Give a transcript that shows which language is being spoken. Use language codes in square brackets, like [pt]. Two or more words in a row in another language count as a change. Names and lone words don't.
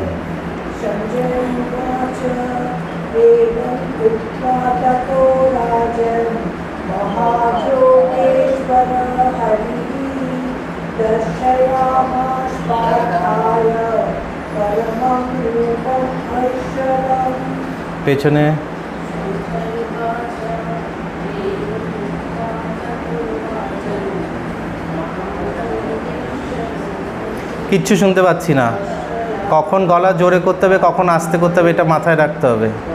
[sa] संजय उवाच एवं उक्त्वा ततो राजन् महायोगेश्वर हरिः दर्शयामास पार्थाय परमं रूपम् ऐश्वरम्। [bn] पेছনে কিচ্ছু শুনতে পাচ্ছি না, কখন গলা জোরে করতে হবে কখন আস্তে করতে হবে এটা মাথায় রাখতে হবে।